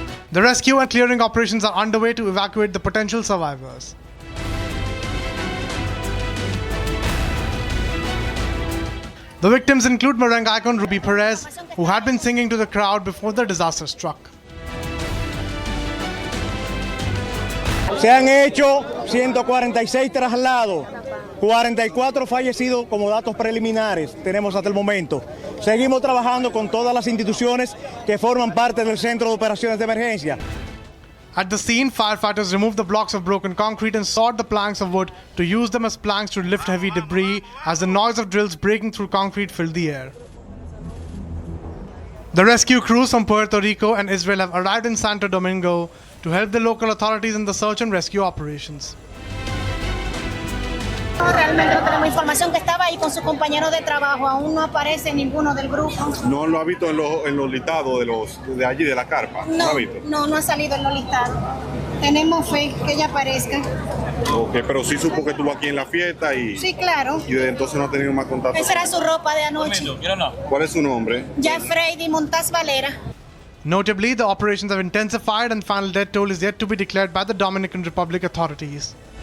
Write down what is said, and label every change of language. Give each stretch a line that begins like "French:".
English: The rescue and clearing operations are underway to evacuate the potential survivors. The victims include merengue icon Ruby Perez, who had been singing to the crowd before the disaster struck.
Spanish: Se han hecho 146 traslados, 44 fallecidos como datos preliminares tenemos hasta el momento. Seguimos trabajando con todas las instituciones que forman parte del Centro de Operaciones de Emergencia.
English: At the scene, firefighters removed the blocks of broken concrete and sawed the planks of wood to use them as planks to lift heavy debris as the noise of drills breaking through concrete filled the air. The rescue crews from Puerto Rico and Israel have arrived in Santo Domingo to help the local authorities in the search and rescue operations.
Spanish: Realmente no tenemos información que estaba ahí con sus compañeros de trabajo, aún no aparece ninguno del grupo. ¿No lo ha visto en los listados de allí de la carpa? No, ¿No ha visto? no ha salido en los listados. Tenemos fe que ella aparezca. Ok, pero sí supo que estuvo aquí en la fiesta y... Sí, claro. Y desde entonces no ha tenido más contacto. Esa era su ropa de anoche. ¿Cuál es su nombre? Jeffrey Montaz Valera.
English: Notably, the operations have intensified and final death toll is yet to be declared by the Dominican Republic authorities.